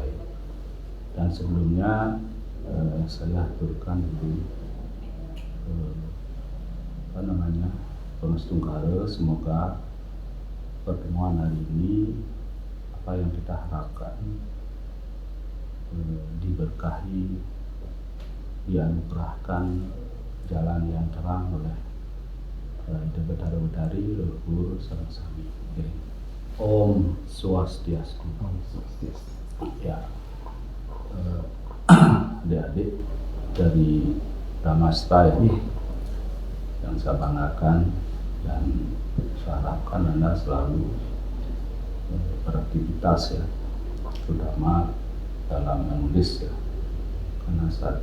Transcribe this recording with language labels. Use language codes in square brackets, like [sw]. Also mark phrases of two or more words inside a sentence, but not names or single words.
[id] Dan sebelumnya saya aturkan dulu Penulis Tungkare, semoga pertemuan hari ini apa yang kita harapkan diberkahi, dianugerahkan jalan yang terang oleh Betara-betari leluhur [ban] sareng sami. Om Swastiastu. [id] Ya, adik-adik dari Brahmasra ya, yang saya banggakan dan saya harapkan Anda selalu beraktivitas ya, terutama dalam menulis ya, karena saat